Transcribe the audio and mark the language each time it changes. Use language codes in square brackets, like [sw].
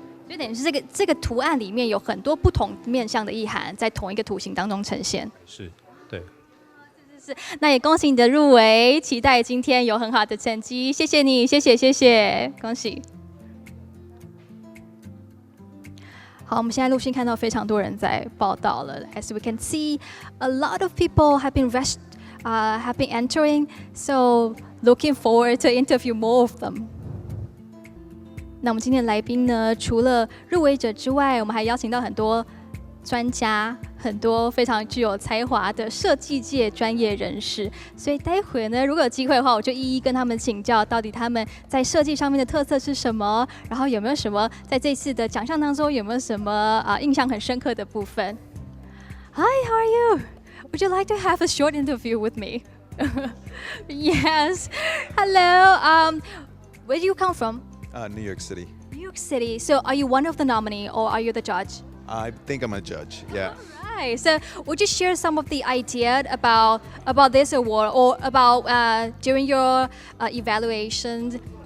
[zh] 就等于是这个图案里面有很多不同面向的意涵，在同一个图形当中呈现。是，对。是，那也恭喜你的入围，期待今天有很好的成绩。谢谢你，谢谢，恭喜。好，我们现在陆续看到非常多人在报道了。 [en] As we can see, a lot of people have been entering, so looking forward to interview more of them. [zh] 那我们今天的来宾呢，除了入围者之外，我们还邀请到很多专家，很多非常具有才华的设计界专业人士。所以待会呢，如果有机会的话，我就一一跟他们请教，到底他们在设计上面的特色是什么，然后有没有什么在这次的奖项当中有没有什么印象很深刻的部分。 [en] Hi, how are you? Would you like to have a short interview with me? Yes. Hello. Where do you come from? New York City. New York City. So are you one of the nominees or are you the judge? I think I'm a judge, yeah. All right. So would you share some of the idea about this award or about during your evaluations?